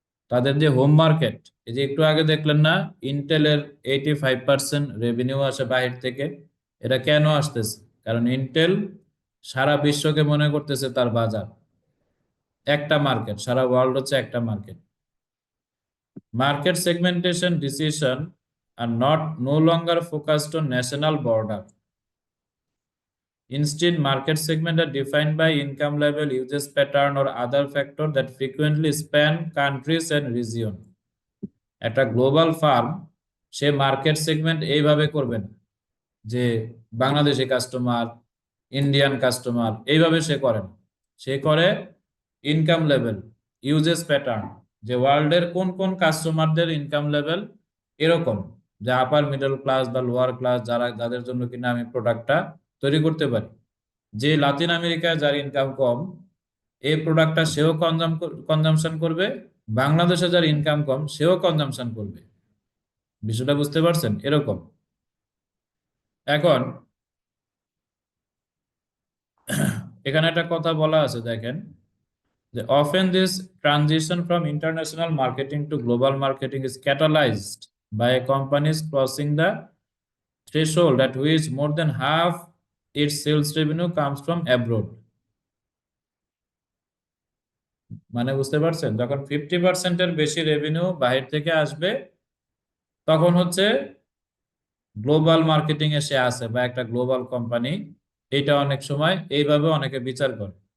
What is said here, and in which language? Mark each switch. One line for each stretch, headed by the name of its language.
Bangla: তাদের যে home market, এই যে একটু আগে দেখলেন না, ইন্টেলের 85% রেভিনিউ আসে বাহির থেকে। এটা কেন আসতেছে? কারণ ইন্টেল সারা বিশ্বকে মনে করতেছে তার বাজার, একটা মার্কেট, সারা ওয়ার্ল্ড হচ্ছে একটা market.
English: Market segmentation decision are no longer focused on national border. Instead, market segment are defined by income level, usage pattern, or other factor that frequently span countries and region.
Bangla: একটা global farm সে market segment এইভাবে করবে না যে Bangladeshi customer, Indian customer, এইভাবে সে করে না। সে করে income level, uses pattern, যে ওয়ার্ল্ডের কোন কোন কাস্টমারদের ইনকাম লেভেল এরকম, যে আপার মিডল ক্লাস বা লোয়ার ক্লাস যারা, যাদের জন্য কিনা আমি প্রোডাক্টটা তৈরি করতে পারি। যে লাতিন আমেরিকায় যার ইনকাম কম, এই প্রোডাক্টটা সেও কনজামশন করবে, বাংলাদেশে যার ইনকাম কম সেও কনজামশন করবে। বিষয়টা বুঝতে পারছেন? এরকম। এখন এখানে একটা কথা বলা আছে, দেখেন, যে
English: often this transition from international marketing to global marketing is catalyzed by companies crossing the threshold at which more than half its sales revenue comes from abroad.
Bangla: মানে বুঝতে পারছেন, যখন 50% এর বেশি রেভিনিউ বাহির থেকে আসবে, তখন হচ্ছে গ্লোবাল মার্কেটিং এ সে আছে বা একটা গ্লোবাল কোম্পানি। এটা অনেক সময় এইভাবে অনেকে বিচার করে।